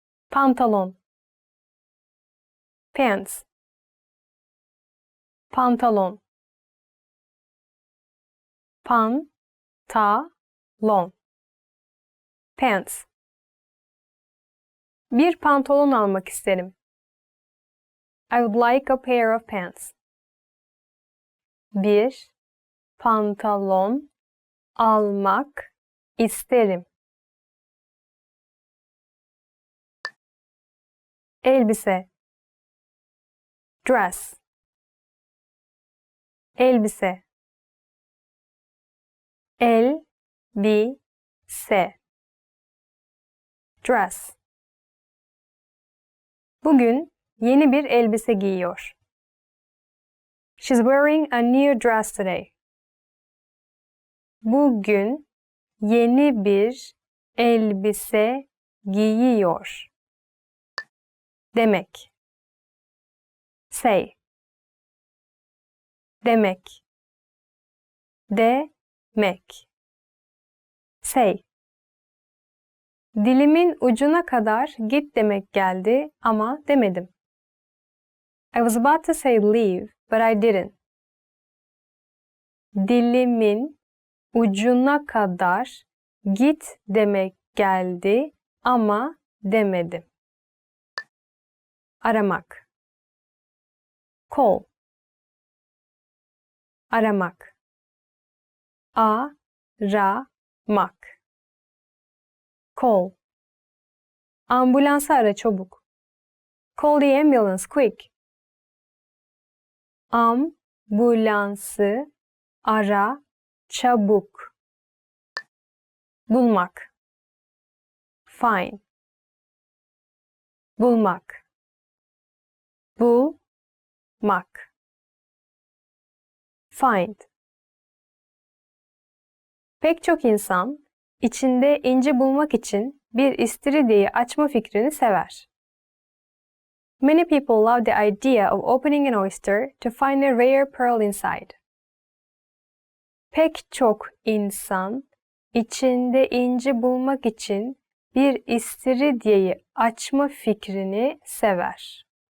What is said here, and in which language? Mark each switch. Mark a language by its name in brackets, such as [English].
[Turkish] Pantolon. Pants. Pantolon. Pantalon. Pants. Bir pantolon almak isterim. [English] I would like a pair of pants. [Turkish] Bir pantolon almak isterim. Elbise. Dress. Elbise. Elbise. Dress. Bugün yeni bir elbise giyiyor. [English] She's wearing a new dress today. [Turkish] Bugün yeni bir elbise giyiyor. Demek. Say. Demek. Demek. Say. Dilimin ucuna kadar git demek geldi ama demedim. [English] I was about to say leave, but I didn't. [Turkish] Dilimin ucuna kadar git demek geldi ama demedim. Aramak. Call. Aramak. Aramak. Call. Ambulansı ara çabuk. [English] Call the ambulance quick. [Turkish] Ambulansı ara çabuk. Bulmak. Find. Bulmak. Bulmak. Find. Pek çok insan içinde inci bulmak için bir istiridyeyi açma fikrini sever. [English] Many people love the idea of opening an oyster to find a rare pearl inside. [Turkish] Pek çok insan içinde inci bulmak için bir istiridyeyi açma fikrini sever.